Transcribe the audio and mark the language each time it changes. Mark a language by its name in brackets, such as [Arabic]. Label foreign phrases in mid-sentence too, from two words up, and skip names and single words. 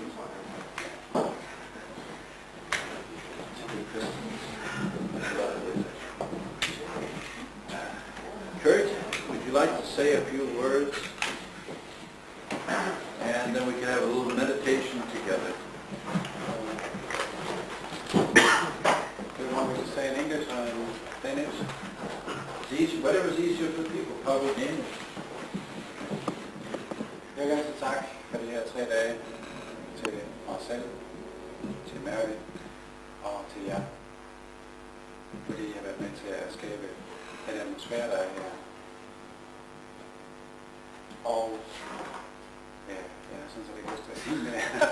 [English] Kurt, would you like to say a few words? And then we can have a little meditation together. Do you want me to say in English or in Danish? It's easy, whatever's easier for people, probably English. [Danish] Jeg vil gerne sige tak for de her 3 dage til Marcel, til Mary og til jer. Fordi I har været med til at skabe den atmosfære, der er her. Og ja, jeg synes, at det er godt at sige det.